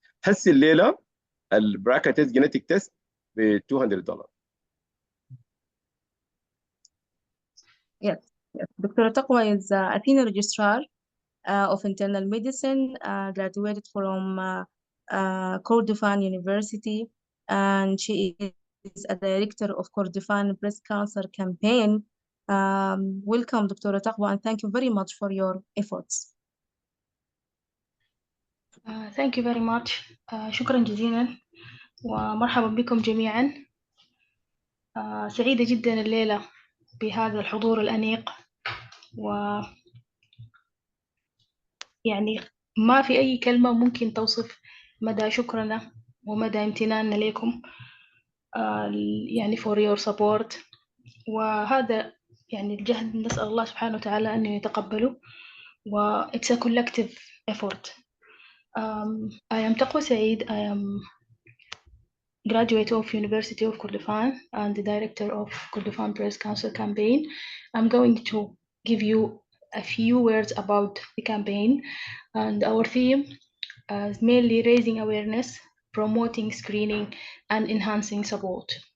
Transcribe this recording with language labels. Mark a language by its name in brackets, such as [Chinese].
[Arabic] هسه الليله البراكا تيست جينيتيك تيست ب $200. [English] Yes, yes. Dr. Taqwa is a senior registrar of internal medicine, graduated from Kordofan University, and she is a director of Kordofan Breast Cancer Campaign. Welcome, Dr. Taqwa, and thank you very much for your efforts. Thank you very much. [Arabic] شكرا جزيلا ومرحبا بكم جميعا. سعيدة جدا الليلة بهذا الحضور الأنيق، ويعني ما في أي كلمة ممكن توصف مدى شكرنا ومدى امتناننا لكم يعني [English] for your support. [Arabic] وهذا يعني الجهد نسأل الله سبحانه وتعالى أن يتقبله، و [English] it's a collective effort. I am Taqwa Saeed. I am graduate of University of Kordofan and the director of Kordofan Breast Cancer Campaign. I'm going to give you a few words about the campaign, and our theme is mainly raising awareness, promoting screening, and enhancing support.